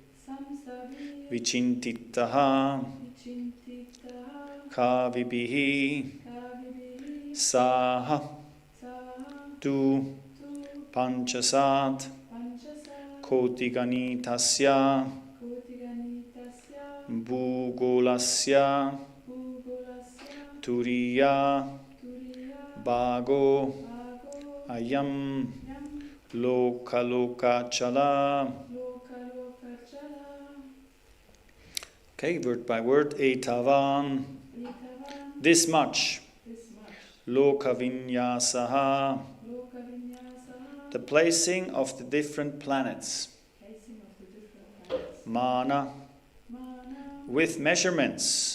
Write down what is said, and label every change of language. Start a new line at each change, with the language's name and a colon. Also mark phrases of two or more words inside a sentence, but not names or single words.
Sanskrit: Vichintitaha Kavibihi Saha Tu Panchasat Kotiganitasya Bhugolasya Turiya Bhago Ayam Lokachala.
English: Okay, word by word. Etavan. This much. Lokavinyasaha. The placing of the different planets. Mana. With measurements.